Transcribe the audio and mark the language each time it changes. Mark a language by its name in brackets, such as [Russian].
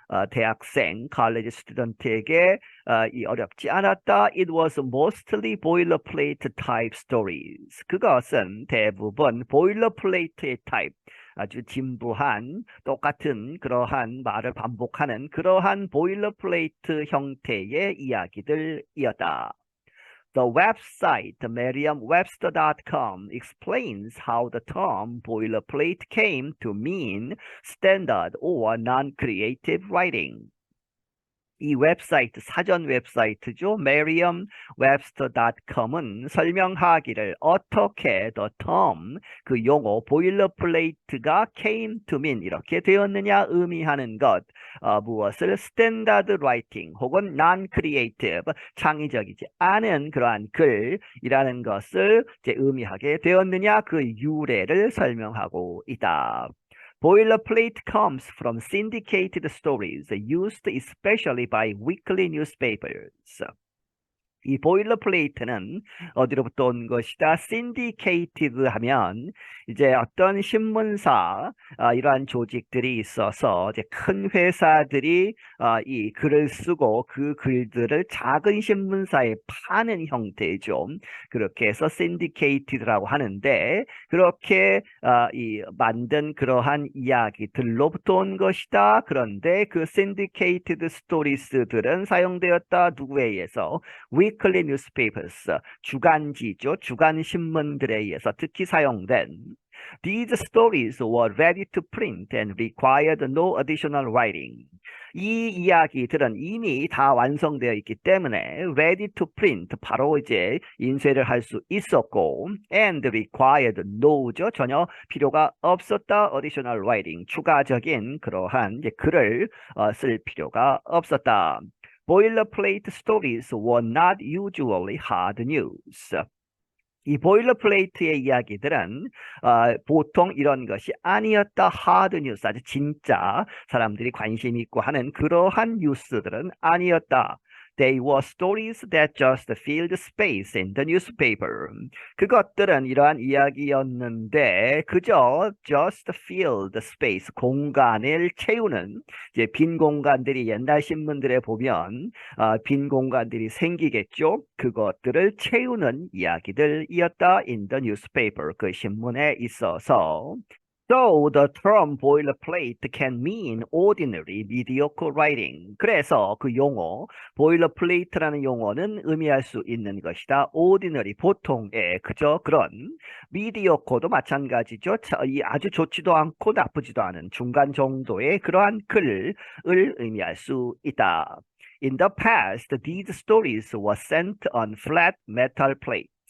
[Korean] 대학생 college student에게 이 어렵지 않았다. [English] It was mostly boilerplate type stories. [Korean] 그것은 대부분 boilerplate type. 아주 진부한 똑같은 그러한 말을 반복하는 그러한 보일러플레이트 형태의 이야기들이었다. [English] The website merriam-webster.com explains how the term boilerplate came to mean standard or non-creative writing. [Korean] 이 웹사이트, 사전 웹사이트죠. merriam-webster.com은 설명하기를 어떻게 [English] the term, [Korean] 그 용어 boilerplate가 [English] came to mean [Korean] 이렇게 되었느냐 의미하는 것 무엇을 [English] standard writing [Korean] 혹은 non-creative, 창의적이지 않은 그러한 글이라는 것을 이제 의미하게 되었느냐 그 유래를 설명하고 있다. [English] Boilerplate comes from syndicated stories used especially by weekly newspapers. [Korean] 이 보일러플레이트는 어디로부터 온 것이다? syndicated 하면 이제 어떤 신문사 이러한 조직들이 있어서 이제 큰 회사들이 이 글을 쓰고 그 글들을 작은 신문사에 파는 형태죠. 그렇게 해서 syndicated라고 하는데 그렇게 이 만든 그러한 이야기들로부터 온 것이다. 그런데 그 syndicated stories들은 사용되었다. 누구에 의해서? [English] weekly newspapers, [Korean] 주간지죠. 주간 신문들에 의해서 특히 사용된 [English] These stories were ready to print and required no additional writing. [Korean] 이 이야기들은 이미 다 완성되어 있기 때문에 [English] ready to print, [Korean] 바로 이제 인쇄를 할 수 있었고 [English] and required no [Korean] 죠. 전혀 필요가 없었다. [English] additional writing, [Korean] 추가적인 그러한 이제 글을 쓸 필요가 없었다. [English] Boilerplate stories were not usually hard news. [Korean] 이 보일러플레이트의 이야기들은 보통 이런 것이 아니었다 하드 뉴스, 아주 진짜 사람들이 관심 있고 하는 그러한 뉴스들은 아니었다. [English] They were stories that just filled space in the newspaper. [Korean] 그것들은 이러한 이야기였는데 그저 [English] just filled space, [Korean] 공간을 채우는, 이제 빈 공간들이 옛날 신문들에 보면 빈 공간들이 생기겠죠. 그것들을 채우는 이야기들이었다. [English] In the newspaper, [Korean] 그 신문에 있어서. [English] So the term boilerplate can mean ordinary, mediocre writing. [Korean] 그래서 그 용어, boilerplate라는 용어는 의미할 수 있는 것이다. ordinary, 보통의 그저 그런, mediocre도 마찬가지죠. 이 아주 좋지도 않고 나쁘지도 않은 중간 정도의 그러한 글을 의미할 수 있다. [English] In the past, these stories were sent on flat metal plates.